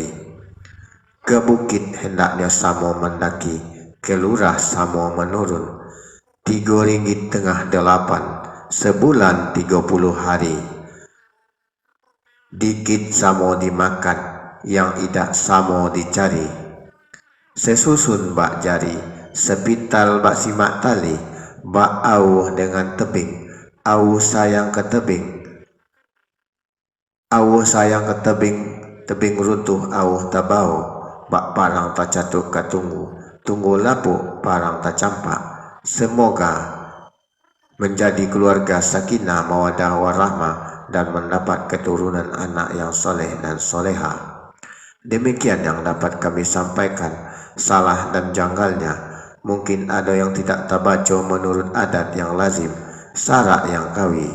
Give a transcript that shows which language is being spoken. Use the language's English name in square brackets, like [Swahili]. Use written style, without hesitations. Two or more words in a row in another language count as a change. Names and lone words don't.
[Malay] Ke bukit hendaknya sama mendaki, ke lurah sama menurun. 3 ringgit tengah 8, sebulan 30 hari. Dikit sama dimakan, yang idak sama dicari. Sesusun bak jari, sepital bak simak tali, bak awuh dengan tebing, awuh sayang ke tebing. Awuh sayang ke tebing, tebing runtuh awuh tabau, bak parang tak catuk ke tunggu lapuk parang tak campak. Semoga menjadi keluarga [Arabic] sakinah mawaddah warahmah [Malay] dan mendapat keturunan anak yang soleh dan soleha. Demikian yang dapat kami sampaikan. Salah dan janggalnya mungkin ada yang tidak terbaca menurut adat yang lazim, syarak yang kawi.